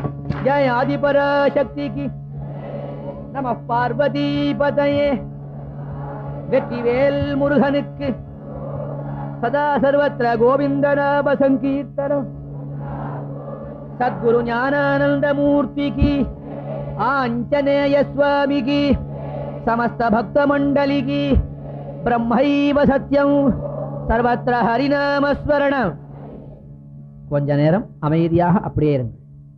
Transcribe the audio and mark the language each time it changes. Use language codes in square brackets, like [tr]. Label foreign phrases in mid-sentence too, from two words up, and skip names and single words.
[ta] ஜெய ஆதிபராசக்திக்கு நம பார்வதி பதையே வெற்றிவேல் முருகனுக்கு சதா சர்வத்திர கோவிந்த நாம சங்கீர்த்தனம் சத்குரு ஞானானந்த மூர்த்திக்கு ஆஞ்சநேய சுவாமிக்கு [hi] समस्त भक्त मंडली की [sa] ब्रह्मैव सत्यम सर्वत्र हरिनाम स्मरण. [ta] கொஞ்ச நேரம் அமைதியாக அப்படியே இருங்கள்.